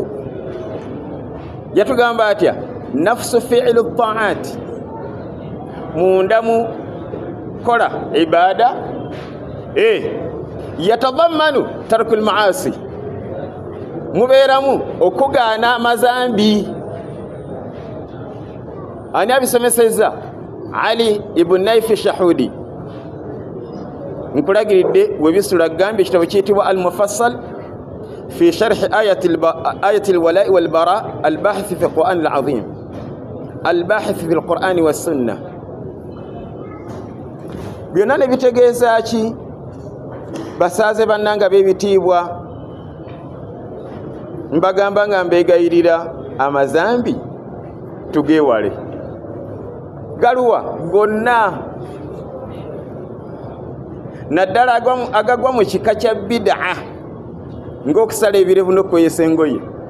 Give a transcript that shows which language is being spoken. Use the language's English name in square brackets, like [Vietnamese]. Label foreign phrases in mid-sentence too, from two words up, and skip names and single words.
[Ganda] Yatugamba atya [Arabic] نفس فعل الطاعة [Ganda] munda mu kola ibada [Arabic] يتضمن ترك المعاصي [Ganda] mubeeramu okugaana amazambi. Ani abisomeseza? Ali ibn Naifi Shahudi. Nkulagiridde webisula gambi kitabo kiyitibwa al-Mufassal fi sharh ayati al-wala wal-bara al-bahth fi al-Qur'an al-azim al-bahth fi al-Qur'an was-sunnah. Byonna ne bitegeeza ki? Basaaze bannanga b'ebitiibwa mbagamba nga mbeegayirira amazambi tugeewale galuwa gonna naddala agagwa mu kika kya bid'a ng'okusala ebirevu n'okweyesa engoye.